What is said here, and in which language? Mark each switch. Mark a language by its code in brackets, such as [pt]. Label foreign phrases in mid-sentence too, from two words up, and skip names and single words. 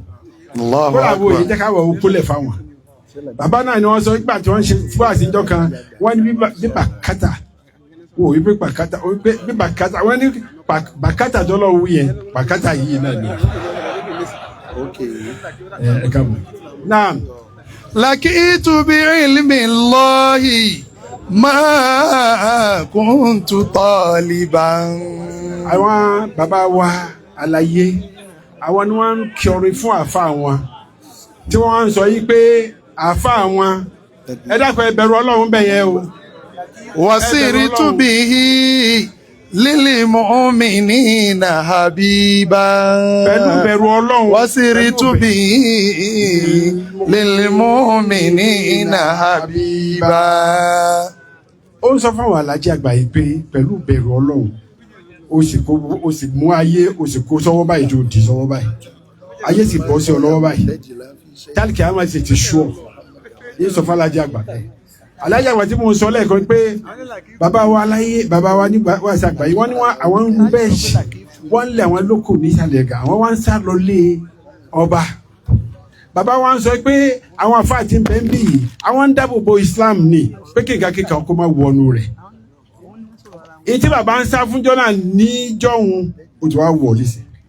[yo] Kọ́lá wo èyí jẹ́ káwọ̀ okúlẹ̀ fáwọn. Bàbá náà ni wọ́n sọ nígbà tí wọ́n ṣe fún àtijọ́ kan wọ́n ní bíbà kátà. Wọ́n wí pé pàkátà bíbà kátà wọ́n ní pàkátà dọ́lọ́ wú yẹn pàkátà yìí náà ni. Ẹ káàbọ̀. Naam. [ar] لقيت بعلم الله ما كنت طالبا. [yo] Àwọn bàbá wa àlàyé àwọn ni wọ́n ń kọrin fún àfa wọn tí wọ́n ń sọ yìí pé àfa wọn ẹ dákun ẹ bẹ̀rù Ọlọ́run bẹ̀ yẹn o. [ar] وصرت به للمؤمنين حبيبا [yo] pẹ̀lú bẹ̀rù Ọlọ́run [ar] وسرت به للمؤمنين حبيبا. [yo] ó ń sọ fáwọn alájí àgbà yìí pé pẹ̀lú bẹ̀rù Ọlọ́run ó sì mú ayé ó sì kó sọ́wọ́ báyìí tó di sọ́wọ́ báyìí ayé sì bọ́ sí ọ lọ́wọ́ báyìí tálíkì àwọn sì ti sú ọ yìí sọ fún alájí àgbà alájí àgbà tí mo sọ lẹ́ẹ̀kan pé bàbá wa aláyé bàbá wa nígbà wà sí àgbà yìí wọ́n ní àwọn ń bẹ́ẹ̀ ṣì wọ́n ń lé àwọn lóko ní ìsàlẹ̀ ẹ̀gà àwọn wá ń sá lọ lé ọba bàbá wa ń sọ pé àwọn àfáà tí ń bẹ ń bì yìí àwọn ń dáàbò bo Islam ni pé kíkà kíkà kó má wọnú rẹ̀ èyí tí bàbá ń sá fún jọ́nà níjọ́hun ó ti wá wọlé sí